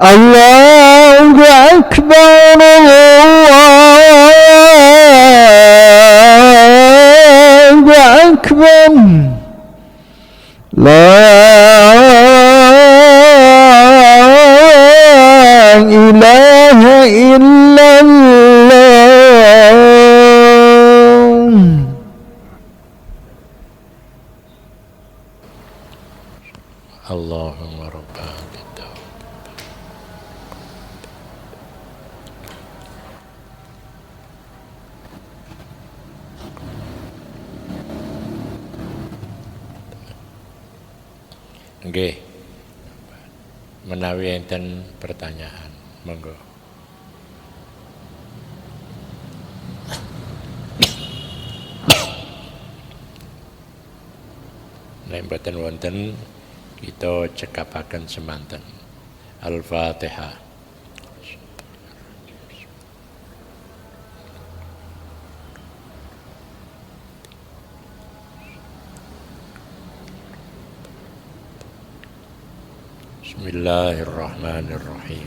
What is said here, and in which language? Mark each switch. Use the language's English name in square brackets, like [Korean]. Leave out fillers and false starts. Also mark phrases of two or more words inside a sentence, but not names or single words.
[Arabic] الله أكبر الله أكبر لا إله إلا الله. اللهم ربنا [Javanese] nggih, menawi enten pertanyaan, monggo. Nek mboten wonten kita cekapaken semanten. Al-Fatihah. Bismillahirrahmanirrahim.